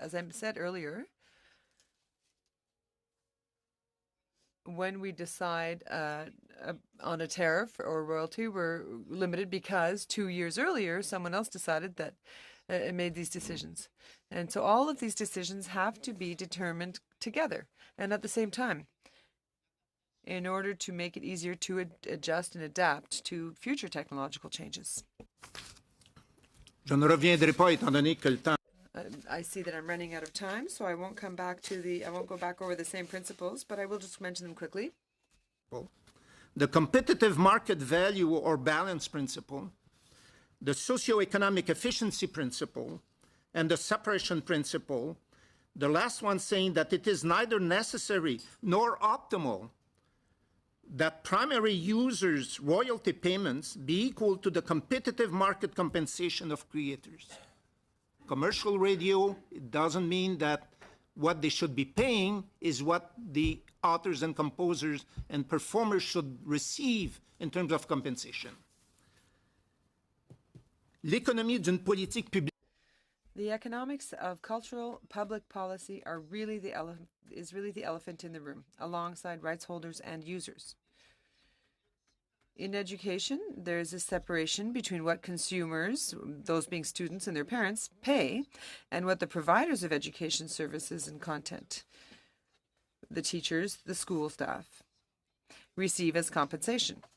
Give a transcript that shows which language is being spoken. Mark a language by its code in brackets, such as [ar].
[en] As I said earlier, when we decide on a tariff or royalty, we're limited because 2 years earlier, someone else decided that it made these decisions. And so all of these decisions have to be determined together and at the same time, in order to make it easier to adjust and adapt to future technological changes. [fr] Je ne reviendrai pas étant donné que le temps... [en] I see that I'm running out of time, so I won't go back over the same principles, but I will just mention them quickly. The competitive market value or balance principle, the socioeconomic efficiency principle, and the separation principle, the last one saying that it is neither necessary nor optimal that primary users' royalty payments be equal to the competitive market compensation of creators. Commercial radio, it doesn't mean that what they should be paying is what the authors and composers and performers should receive in terms of compensation. [fr] L'économie d'une politique publique. [en] The economics of cultural public policy are really is really the elephant in the room, alongside rights holders and users. In education, there is a separation between what consumers, those being students and their parents, pay, and what the providers of education services and content, the teachers, the school staff, receive as compensation.